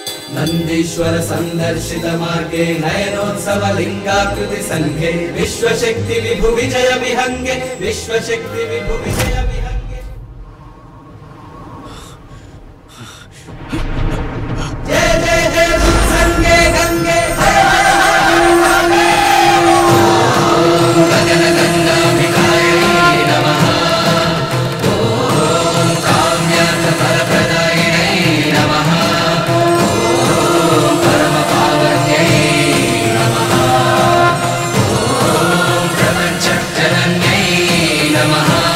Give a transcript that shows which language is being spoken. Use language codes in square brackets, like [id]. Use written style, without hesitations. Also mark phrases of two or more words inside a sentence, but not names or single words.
[sa] नन्दीश्वर संदर्शित मार्गे नयनोत्सव लिंगाकृति संघे विश्वशक्ति विभु विजय विहंगे विश्वशक्ति विभु विजय विहंगे। जय जय जय संगे गंगे जय गगन गंगाभिकायै नमः। ओम काम्यार्थ फलप्रदायिनै नमः। ओम परम पावन्यै नमः। ओम प्रपंच जनन्यै नमः।